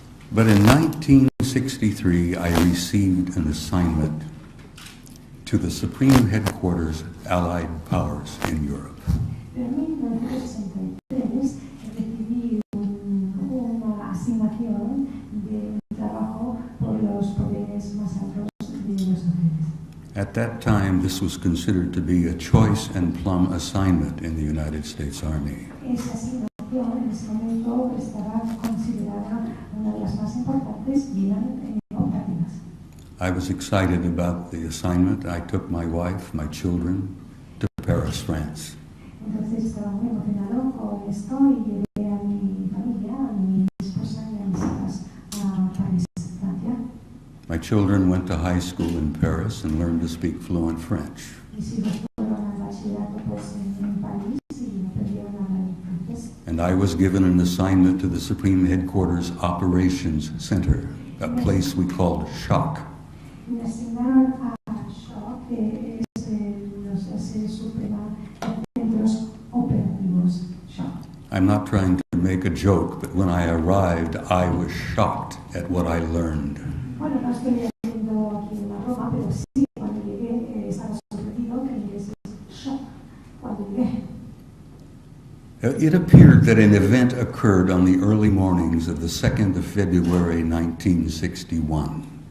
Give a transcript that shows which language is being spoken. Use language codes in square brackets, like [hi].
[en] But in 1963, I received an assignment to the Supreme Headquarters Allied Powers in Europe. [es] Pero en 1963 recibí una asignación de trabajo por los poderes más altos de los países. [en] At that time, this was considered to be a choice and plum assignment in the United States Army. [es] Esa asignación en ese momento estaba considerada una de las más importantes y eran optativas. [en] I was excited about the assignment. I took my wife, my children, to Paris, France. [es] Entonces estaba muy emocionado con esto y llevé a mi familia, a mi esposa y a mis hijas a París, Francia. [en] My children went to high school in Paris and learned to speak fluent French. [es] Mis hijos fueron al bachillerato pues, en París y aprendieron a hablar francés. [en] And I was given an assignment to the Supreme Headquarters Operations Center, a place we called SHOC. [es] Me asignaron a SHOC, que es la sede suprema de centros operativos SHOC. [en] I'm not trying to make a joke, but when I arrived, I was shocked at what I learned. [es] Bueno, no estoy haciendo aquí una broma, pero sí, cuando llegué estaba sorprendido que en inglés es SHOC, cuando llegué. [en] It appeared that an event occurred on the early mornings of the 2nd of February 1961.